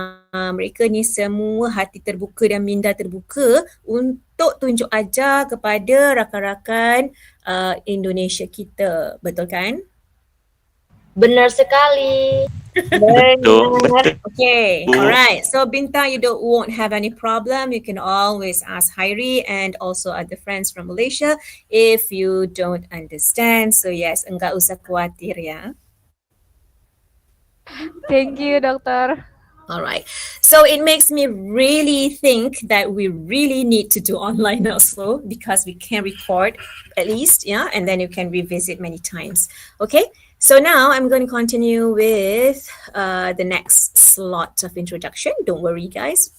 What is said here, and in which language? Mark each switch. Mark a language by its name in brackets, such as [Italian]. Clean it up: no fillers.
[Malay] Mereka ni semua hati terbuka dan minda terbuka untuk tunjuk ajar kepada rakan-rakan Indonesia kita. Betul kan? [Indonesian] Benar sekali. [Malay] Betul. [English] Okay, alright. So Bintang, you won't have any problem. You can always ask Hairi and also other friends from Malaysia if you don't understand. So yes, [Indonesian] enggak usah khawatir ya. [English] Thank you, Doctor. All right. So it makes me really think that we really need to do online also because we can record at least, yeah, and then you can revisit many times. Okay. So now I'm going to continue with the next slot of introduction. Don't worry, guys.